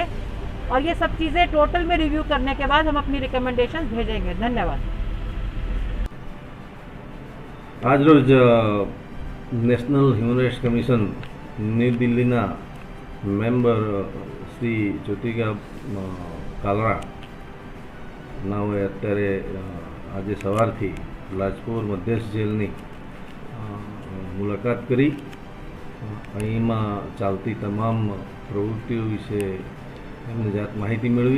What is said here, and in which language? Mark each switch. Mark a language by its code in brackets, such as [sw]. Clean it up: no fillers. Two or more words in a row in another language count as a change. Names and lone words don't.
[hi] और ये सब चीज़ें टोटल में रिव्यू करने के बाद हम अपनी रिकमेंडेशन भेजेंगे। धन्यवाद। [gu] આજ રોજ નેશનલ હ્યુમન રાઇટ્સ કમિશન ન્યૂ દિલ્હીના મેમ્બર શ્રી જ્યોતિકા કાલરા નાવે અત્યારે આજ સવારથી લાજપુર મધ્યસ્થ જેલની મુલાકાત કરી। અહીંમાં ચાલતી તમામ પ્રવૃત્તિઓ વિષે એમણે જાત માહિતી મેળવી।